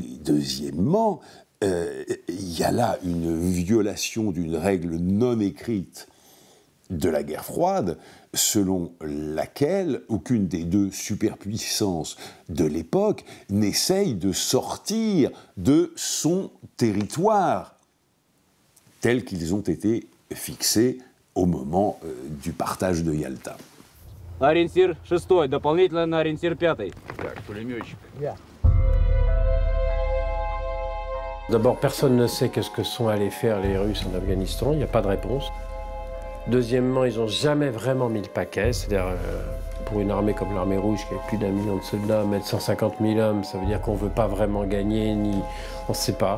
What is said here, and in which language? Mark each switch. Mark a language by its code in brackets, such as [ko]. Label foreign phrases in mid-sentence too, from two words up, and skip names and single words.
[fr] Deuxièmement, il y a là une violation d'une règle non écrite de la guerre froide, selon laquelle aucune des deux superpuissances de l'époque n'essaye de sortir de son territoire, tels qu'ils ont été fixés au moment du partage de Yalta. [ru] Ориентир 6, дополнительно на ориентир 5. Так, пулеметчик. [fr] D'abord, personne ne sait qu'est-ce que sont allés faire les Russes en Afghanistan, il n'y a pas de réponse. Deuxièmement, ils n'ont jamais vraiment mis le paquet, c'est-à-dire pour une armée comme l'armée rouge qui a plus d'1 million de soldats, mettre 150 000 hommes, ça veut dire qu'on ne veut pas vraiment gagner, ni on ne sait pas.